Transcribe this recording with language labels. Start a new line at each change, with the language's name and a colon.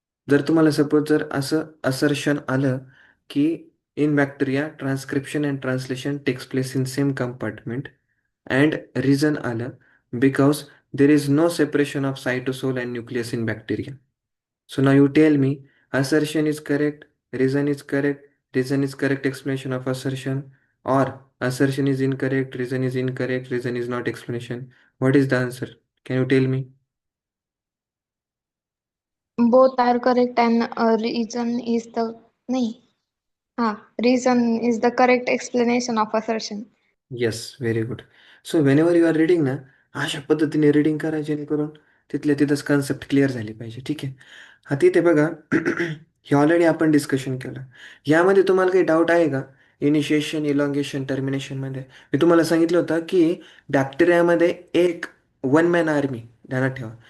Marathi: जर तुम्हाला सपोज जर असं असर्शन आलं की
English: In bacteria transcription and translation takes place in same compartment and reason आलं because there is no separation of cytosol and nucleus in bacteria. So now you tell me, assertion is correct, reason is correct explanation of assertion, or assertion is incorrect, reason is not explanation. What is the answer? Can you tell me? Both are correct and reason is the nahi. Reason is the correct explanation of assertion. Yes, very good. So when you are reading ना,
Marathi: अशा पद्धतीने reading करा जेणेकरून तिथल्या तिथंच concept clear झाली पाहिजे. ठीक आहे. हा तिथे बघा हे ऑलरेडी आपण डिस्कशन केलं. यामध्ये तुम्हाला काही डाऊट आहे का? इनिशिएशन, इलॉंगेशन, टर्मिनेशनमध्ये मी तुम्हाला सांगितलं होतं की बॅक्टेरियामध्ये एक वन मॅन आर्मी, ध्यानात ठेवा.